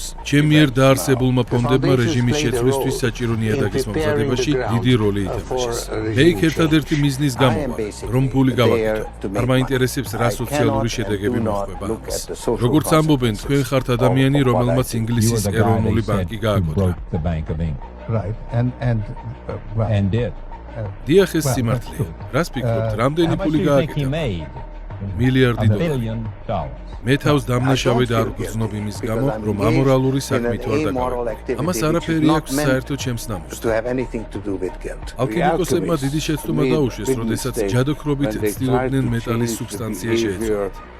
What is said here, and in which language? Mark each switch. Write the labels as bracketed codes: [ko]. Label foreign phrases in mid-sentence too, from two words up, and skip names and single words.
[ka] ჩემ მიერ დაარსებულმა ფონდებმა რეჟიმის შეცვლისთვის საჭირო ნიადაგის მომზადებაში დიდი როლი ითამაშეს. მე იქ ერთადერთი მიზნის გამო ვარ, რომ ფული გავაკეთო. არ მაინტერესებს რა სოციალური შედეგები მოხდება ამას. როგორც ამბობენ, თქვენ ხართ ადამიანი, რომელმაც ინგლისის ეროვნული ბანკი გააკოტრა. [en] Right, and did. [ka] დიახ, ეს სიმართლეა. რას ფიქრობთ, რამდენი ფული გააკეთა? მილიარდი დოლარი. მე თავს დამნაშავედ არ ვგრძნობ იმის გამო, რომ ამორალური საქმით ვარ დაკავებული. ამას არაფერი აქვს საერთოდ ჩემს ნამოსთან. ალქიმიკოსებმა დიდი შეცდომა დაუშვეს, როდესაც ჯადოქრობით ცდილობდნენ მეტალის სუბსტანცია შეეცვალათ.